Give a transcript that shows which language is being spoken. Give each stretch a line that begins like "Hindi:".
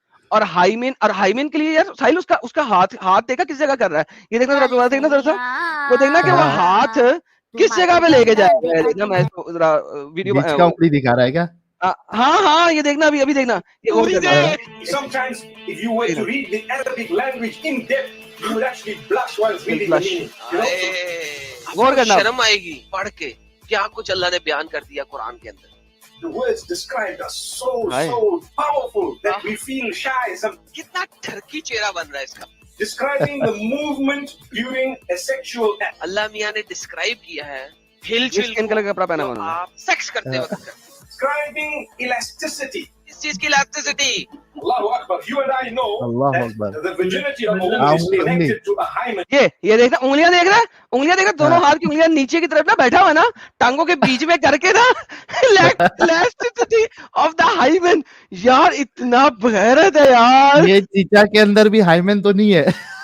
Hindi: और हाइमेन के लिए यार साहिल उसका हाथ देखा किस जगह कर रहा है, ये देखना जरा, देखना जरा सा, वो देखना कि वो हाथ किस जगह पे लेके जाएगा। देखना मैं जरा वीडियो बीच का उंगली दिखा रहा है क्या? हाँ ये देखना, अभी देखना ये और
English: Sometimes, if you were to read the Arabic language in depth, you would actually blush while reading the meaning. You know?
Hindi: गौर करना, शर्म आएगी पढ़ के क्या कुछ अल्लाह ने बयान कर दिया कुरान के अंदर।
English: The words described are so powerful that we feel shy.
Hindi: कितना ठरकी चेहरा बन रहा है इसका।
English: Describing the movement during a sexual act.
Hindi: अल्लाह मियां ने डिस्क्राइब किया है हिलजुल स्किन कलर का कपड़ा पहना हुआ आप सेक्स करते वक्त।
English: Describing elasticity.
Hindi: इस चीज की elasticity.
Arabic: Allahu Akbar.
English: You and I know
Arabic: Allahu
English: that
Arabic: Akbar.
English: the virginity of a woman is connected to a hymen.
Hindi: ये देखना, उंगलियां देख रहा है, उंगलियां देख रहा है, दोनों हाथ की उंगलियां नीचे की तरफ ना बैठा हुआ ना, टांगों के बीच में करके ना
English: Elasticity of the hymen.
Hindi: यार इतना बगैरत है यार। ये चीचा के अंदर भी हाइमेन तो नहीं है?